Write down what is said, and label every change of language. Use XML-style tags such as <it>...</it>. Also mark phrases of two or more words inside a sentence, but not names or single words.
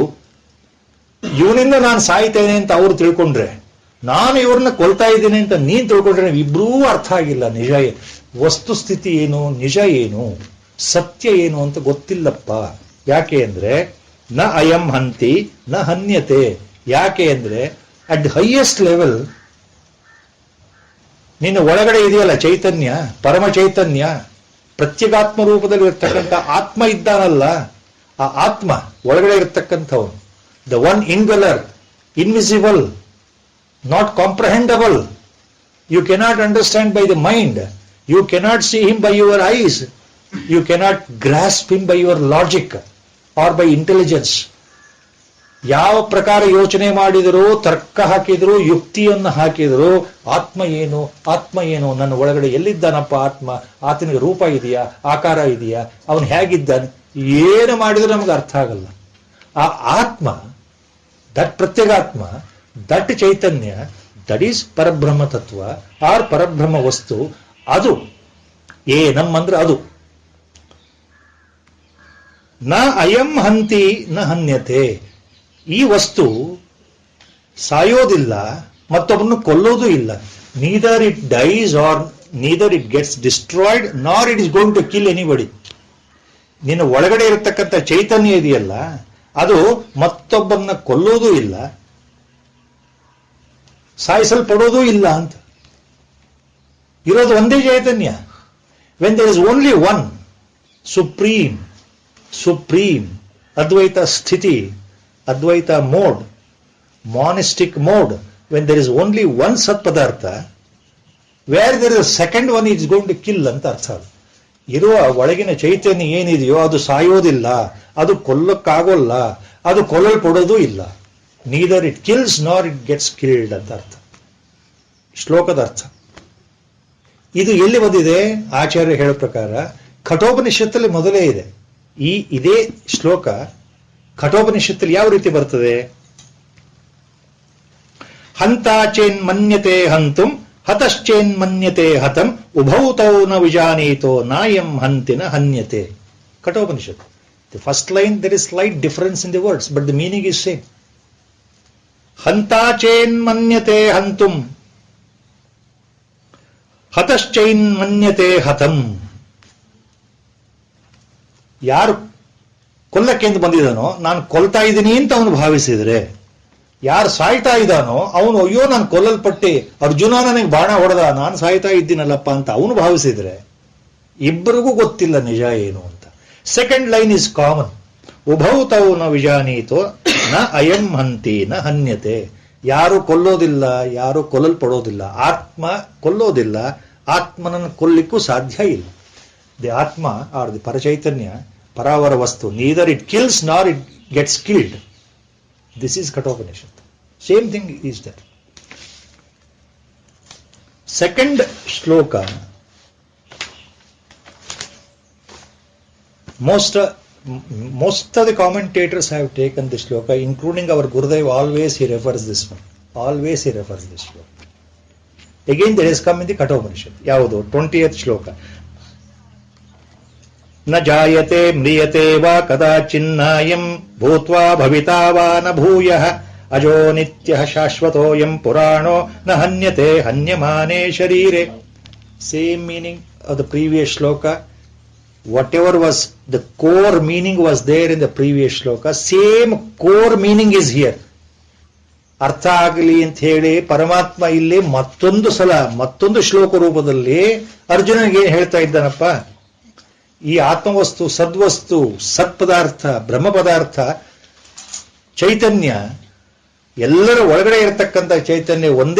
<kn>ಇವನಿಂದ ನಾನು ಸಾಯ್ತೇನೆ ಅಂತ ಅವರು ತಿಳ್ಕೊಂಡ್ರೆ, ನಾನು ಇವ್ರನ್ನ ಕೊಲ್ತಾ ಇದ್ದೀನಿ ಅಂತ ನೀನ್ ತಿಳ್ಕೊಂಡ್ರೆ, ಇಬ್ರೂ ಅರ್ಥ ಆಗಿಲ್ಲ. ನಿಜ ವಸ್ತುಸ್ಥಿತಿ ಏನು, ನಿಜ ಏನು, ಸತ್ಯ ಏನು ಅಂತ ಗೊತ್ತಿಲ್ಲಪ್ಪ. ಯಾಕೆ ಅಂದ್ರೆ</kn> <sa>ನ ಅಯಂ ಹಂತಿ ನ ಹನ್ಯತೆ.</sa> <kn>ಯಾಕೆ ಅಂದ್ರೆ</kn> <en>at highest level</en> <kn>ನಿನ್ನ ಒಳಗಡೆ ಇದೆಯಲ್ಲ ಚೈತನ್ಯ, ಪರಮ ಚೈತನ್ಯ, ಪ್ರತ್ಯೇಗಾತ್ಮ ರೂಪದಲ್ಲಿ ಇರ್ತಕ್ಕಂಥ ಆತ್ಮ ಇದ್ದಾನಲ್ಲ, ಆ ಆತ್ಮ ಒಳಗಡೆ ಇರತಕ್ಕಂಥವನು,</kn> <en>the one indweller, invisible, not comprehensible. You cannot understand by the mind, you cannot see him by your eyes, you cannot grasp him by your logic or by intelligence.</en> <kn>ಯಾವ ಪ್ರಕಾರ ಯೋಚನೆ ಮಾಡಿದರೂ, ತರ್ಕ ಹಾಕಿದ್ರು, ಯುಕ್ತಿಯನ್ನು ಹಾಕಿದ್ರು, ಆತ್ಮ ಏನು, ಆತ್ಮ ಏನು, ನನ್ನ ಒಳಗಡೆ ಎಲ್ಲಿದ್ದಾನಪ್ಪ ಆತ್ಮ, ಆತನಿಗೆ ರೂಪ ಇದೆಯಾ, ಆಕಾರ ಇದೆಯಾ, ಅವನು ಹೇಗಿದ್ದಾನೆ, ಏನು ಮಾಡಿದ್ರು ನಮಗೆ ಅರ್ಥ ಆಗಲ್ಲ. ಆ ಆತ್ಮ, ದಟ್ ಪ್ರತ್ಯೇಗಾತ್ಮ, ದಟ್ ಚೈತನ್ಯ,</kn> <en>that is</en> <kn>ಪರಬ್ರಹ್ಮ ತತ್ವ ಆರ್ ಪರಬ್ರಹ್ಮ ವಸ್ತು. ಅದು ಏನಮ್ಮಂದ್ರೆ ಅದು</kn> <sa>ನ ಅಯಂ ಹಂತಿ ನ ಹನ್ಯತೆ.</sa> <kn>ಈ ವಸ್ತು ಸಾಯೋದಿಲ್ಲ, ಮತ್ತೊಬ್ಬನ್ನು ಕೊಲ್ಲೋದು ಇಲ್ಲ.</kn> <en>Neither it dies or neither it gets destroyed nor it is going to kill anybody.</en> <kn>ನಿನ್ನ ಒಳಗಡೆ ಇರತಕ್ಕಂಥ ಚೈತನ್ಯ ಇದೆಯಲ್ಲ, ಅದು ಮತ್ತೊಬ್ಬನ್ನ ಕೊಲ್ಲೋದು ಇಲ್ಲ, ಸಾಯಿಸಲ್ಪಡೋದೂ ಇಲ್ಲ ಅಂತ. ಇರೋದು ಒಂದೇ ಚೈತನ್ಯ.</kn> <en>When there is only one supreme</en> <kn>ಅದ್ವೈತ ಸ್ಥಿತಿ,</kn> <en>advaita mode, monistic mode, When there is only one</en> <kn>ಸತ್ ಪದಾರ್ಥ,</kn> <en>Where there is second one is going to kill</en> <kn>ಅಂತ ಅರ್ಥ. ಇರುವ ಒಳಗಿನ ಚೈತನ್ಯ ಏನಿದೆಯೋ ಅದು ಸಾಯೋದಿಲ್ಲ, ಅದು ಕೊಲ್ಲಕ್ಕಾಗೋಲ್ಲ, ಅದು ಕೊಲ್ಲಲ್ಪಡೋದು ಇಲ್ಲ.</kn> <en>Neither it kills nor it gets killed</en> <kn>ಅಂತ ಅರ್ಥ, ಶ್ಲೋಕದ ಅರ್ಥ. ಇದು ಎಲ್ಲಿ ಬಂದಿದೆ? ಆಚಾರ್ಯ ಹೇಳೋ ಪ್ರಕಾರ ಕಠೋಪನಿಷತ್ತಲ್ಲಿ ಮೊದಲೇ ಇದೆ. ಇದೇ ಶ್ಲೋಕ ಕಠೋಪನಿಷತ್ತಲ್ಲಿ ಯಾವ ರೀತಿ ಬರ್ತದೆ?</kn> <sa>ಹಂತಾಚೇನ್ ಮನ್ಯತೆ ಹಂತುಂ ಹತಶ್ಚೇನ್ ಮನ್ಯತೆ ಹತಂ ಉಭೌತೌ ನ ವಿಜಾನೀತೋ ನಾಯಂ ಹಂತಿನ ಹನ್ಯತೆ.</sa> <en>Kathopanishat. The first line there is slight difference in the words, but the meaning is same.</en> <sa>ಹಂತಾಚೇನ್ ಮನ್ಯತೆ ಹಂತುಂ ಹತಶ್ಚೈನ್ ಮನ್ಯತೆ ಹತಂ.</sa> <kn>ಯಾರು ಕೊಲ್ಲಕ್ಕೆ ಅಂತ ಬಂದಿದ್ದಾನೋ, ನಾನು ಕೊಲ್ತಾ ಇದ್ದೀನಿ ಅಂತ ಅವನು ಭಾವಿಸಿದ್ರೆ, ಯಾರು ಸಾಯ್ತಾ ಇದ್ದಾನೋ ಅವನು ಅಯ್ಯೋ ನಾನು ಕೊಲ್ಲಲ್ಪಟ್ಟೆ, ಅರ್ಜುನ ನನಗೆ ಬಾಣ ಹೊಡೆದ, ನಾನು ಸಾಯ್ತಾ ಇದ್ದೀನಲ್ಲಪ್ಪ ಅಂತ ಅವನು ಭಾವಿಸಿದ್ರೆ, ಇಬ್ಬರಿಗೂ ಗೊತ್ತಿಲ್ಲ ನಿಜ ಏನು ಅಂತ.</kn> <en>Second line is common.</en> <sa>ಉಭೌತೌ ನ ವಿಜಾನೀತೋ ನ ಅಯಂ ಹಂತಿ ನ ಹನ್ಯತೆ.</sa> <kn>ಯಾರು ಕೊಲ್ಲೋದಿಲ್ಲ, ಯಾರು ಕೊಲ್ಲಲ್ಪಡೋದಿಲ್ಲ. ಆತ್ಮ ಕೊಲ್ಲೋದಿಲ್ಲ, ಆತ್ಮನನ್ನು ಕೊಲ್ಲಿಕ್ಕೂ ಸಾಧ್ಯ ಇಲ್ಲ.</kn> <en>The atma or the paracaitanya,</en> <kn>ಪರಾವರ ವಸ್ತು,</kn> <en>Neither it kills nor it gets killed. This is Kathopanishat. Same thing is that. Second shloka, most of the commentators have taken this shloka, including our Gurudev. Always he refers this one. Always he refers this shloka. Again there has come in the Kathopanishad.</en> <kn>ಯಾವುದು 20th ಶ್ಲೋಕ.</kn> <sa>न जायते म्रियते वा कदाचिन्नायं भूत्वा भविता वा न भूयः अजो नित्यः शाश्वतोयं पुराणो न हन्यते हन्यमाने शरीरे.</sa> <en>Same meaning of the previous shloka. Whatever was the core meaning was there in the previous shloka, same core meaning is here.</en> <kn>ಅರ್ಥ ಆಗಲಿ ಅಂತ ಹೇಳಿ ಪರಮಾತ್ಮ ಇಲ್ಲಿ ಮತ್ತೊಂದು ಸಲ ಮತ್ತೊಂದು ಶ್ಲೋಕ ರೂಪದಲ್ಲಿ ಅರ್ಜುನನಿಗೆ ಹೇಳ್ತಾ ಇದ್ದಾನಪ್ಪ. ಈ ಆತ್ಮವಸ್ತು, ಸದ್ವಸ್ತು, ಸತ್ಪದಾರ್ಥ, ಬ್ರಹ್ಮ ಪದಾರ್ಥ, ಚೈತನ್ಯ ಎಲ್ಲರ ಒಳಗಡೆ ಇರತಕ್ಕಂಥ ಚೈತನ್ಯ ಒಂದೇ</kn>